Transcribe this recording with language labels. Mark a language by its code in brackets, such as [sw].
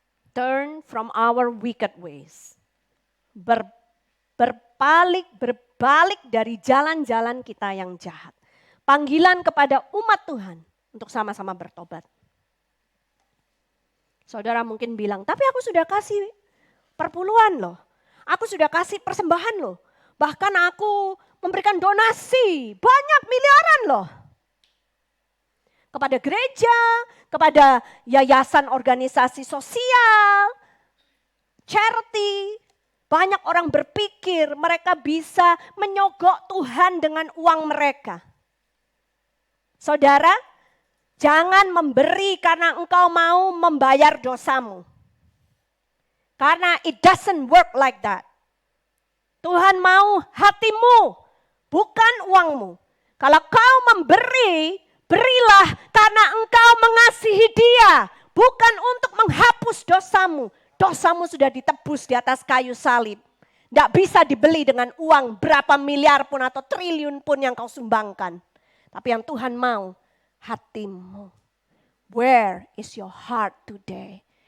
[en] Turn from our wicked ways. [id] Berbalik dari jalan-jalan kita yang jahat. Panggilan kepada umat Tuhan untuk sama-sama bertobat. Saudara mungkin bilang, tapi aku sudah kasih perpuluhan loh. Aku sudah kasih persembahan loh. Bahkan aku memberikan donasi banyak miliaran loh. Kepada gereja, kepada yayasan organisasi sosial, charity. Banyak orang berpikir mereka bisa menyogok Tuhan dengan uang mereka. Saudara, jangan memberi karena engkau mau membayar dosamu. Karena [en] it doesn't work like that. [id] Tuhan mau hatimu, bukan uangmu. Kalau kau memberi, berilah karena engkau mengasihi dia, bukan untuk menghapus dosamu. Dosamu sudah ditebus di atas kayu salib. Tidak bisa dibeli dengan uang berapa miliar pun atau triliun pun yang kau sumbangkan. Tapi yang Tuhan mau, hatimu. [en] Where is your heart today?